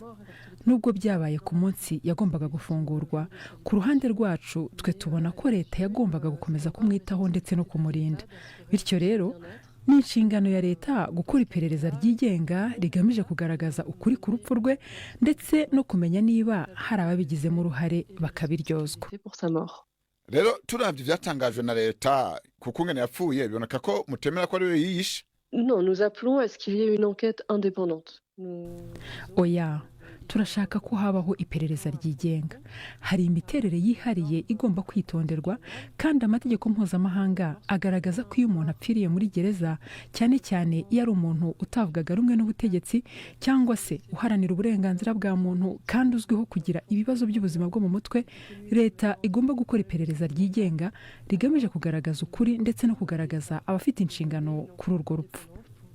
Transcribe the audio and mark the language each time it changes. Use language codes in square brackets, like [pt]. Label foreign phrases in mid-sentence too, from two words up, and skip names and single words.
[rw] Nubwo byabaye ku munsi yagombaga gufungurwa, ku ruhande rwacu twe tubona ko leta yagombaga gukomeza kumwitaho ndetse no kumurinda. Bityo rero ni inshingano ya leta gukora iperereza ryigenga rigamije kugaragaza ukuri ku rupfu rwe ndetse no kumenya niba hari ababigizemo uruhare bakabiryozwa. [rn] Rero turavye vyatangajwe na leta kuko ngene yapfuye, biboneka ko mutemera ko ari we yiyishe. [fr] Non, nous appelons à ce qu'il y ait une enquête indépendante. [rw] Oya, turashaka ko habaho iperereza ryigenga. Hari imiterere yihariye igomba kwitonderwa, kandi amategeko mpuzamahanga agaragaza ko iyo umuntu apfiriye muri gereza, cyane cyane iyo ari umuntu utavugaga rumwe n'ubutegetsi cyangwa se uharanira uburenganzira bwa muntu kandi uzwiho kugira ibibazo by'ubuzima bwo mu mutwe, leta igomba gukora iperereza ryigenga rigamije kugaragaza ukuri ndetse no kugaragaza abafite inshingano kuri urwo rupfu.